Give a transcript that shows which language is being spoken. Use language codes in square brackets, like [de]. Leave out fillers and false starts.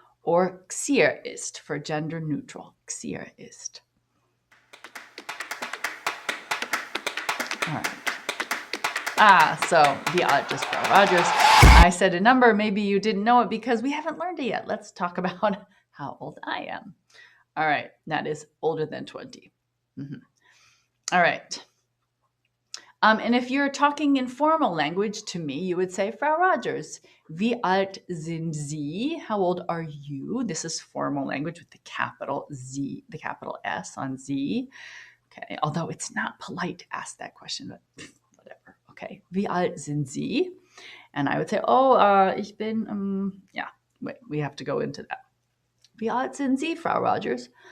[en] Or xir ist for gender neutral. Xir ist. All right. So [de] wie alt ist Frau Rogers? [en] I said a number. Maybe you didn't know it because we haven't learned it yet. Let's talk about how old I am. All right. That is older than 20. Mm-hmm. All right. And if you're talking in formal language to me, you would say, [de] Frau Rogers, wie alt sind Sie? [en] How old are you? This is formal language with the capital Z, the capital S on Z. Okay, although it's not polite to ask that question, but whatever. Okay, [de] wie alt sind Sie? [en] And I would say, [de] ich bin, [en] wait, we have to go into that. [de] Wie alt sind Sie, Frau Rogers?